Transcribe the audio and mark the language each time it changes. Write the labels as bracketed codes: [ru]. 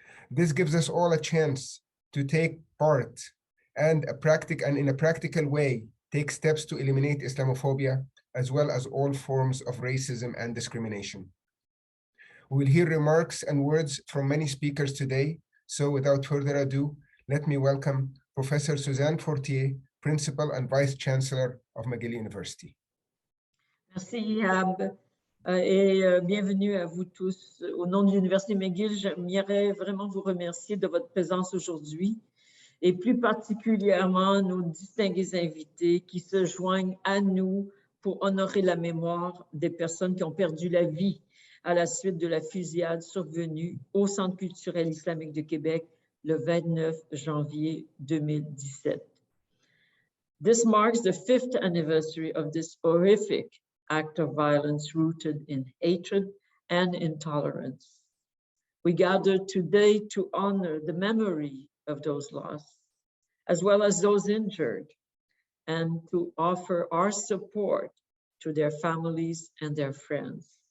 [en] This gives us all a chance to take part and in a practical way, take steps to eliminate Islamophobia, as well as all forms of racism and discrimination. We will hear remarks and words from many speakers today. So without further ado, let me welcome Professor Suzanne Fortier, Principal and Vice Chancellor of McGill University. [fr] Merci, Ihab. Et bienvenue à vous tous. Au nom de l'Université McGill, j'aimerais vraiment vous remercier de votre présence aujourd'hui et plus particulièrement nos distingués invités qui se joignent à nous pour honorer la mémoire des personnes qui ont perdu la vie à la suite de la fusillade survenue au Centre culturel islamique de Québec le 29 janvier 2017. [en] This marks the 5th anniversary of this horrific act of violence rooted in hatred and intolerance. We gather today to honor the memory of those lost, as well as those injured, and to offer our support to their families and their friends.